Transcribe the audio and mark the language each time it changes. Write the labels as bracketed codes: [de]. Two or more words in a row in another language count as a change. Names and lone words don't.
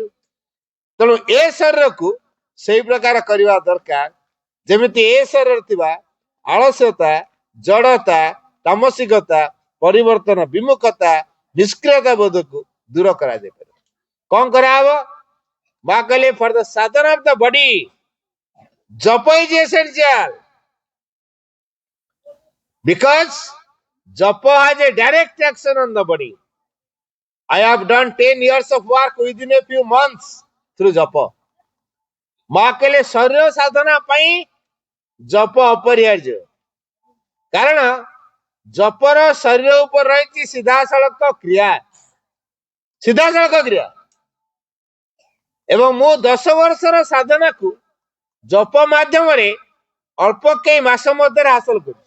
[or] ତେଣୁ ଏ ଶରୀରକୁ ସେଇ ପ୍ରକାର କରିବା ଦରକାର, ଯେମିତି ଏ ଶରୀରରେ ଥିବା ଆଳସ୍ୟତା, ଜଡତା, ତାମସିକତା, ପରିବର୍ତ୍ତନ ବିମୁଖତା, ନିଷ୍କ୍ରିୟତା ବୋଧକୁ ଦୂର କରାଯାଇପାରିବ। କଣ କରାହବ? ମା କହିଲେ, [en] for the sadhana of the body japa is essential, because japa has a direct action on the body. I have done 10 years of work within a few months through japa. [or] ମା କହିଲେ ଶରୀର ସାଧନା ପାଇଁ ଜପ ଅପରିହାର୍ଯ୍ୟ, କାରଣ ଜପର ଶରୀର ଉପରେ ରହିଛି ସିଧାସଳଖ କ୍ରିୟା। ଏବଂ ମୁଁ 10 ବର୍ଷର ସାଧନାକୁ ଜପ ମାଧ୍ୟମରେ ଅଳ୍ପ କେଇ ମାସ ମଧ୍ୟରେ ହାସଲ କରିଛି।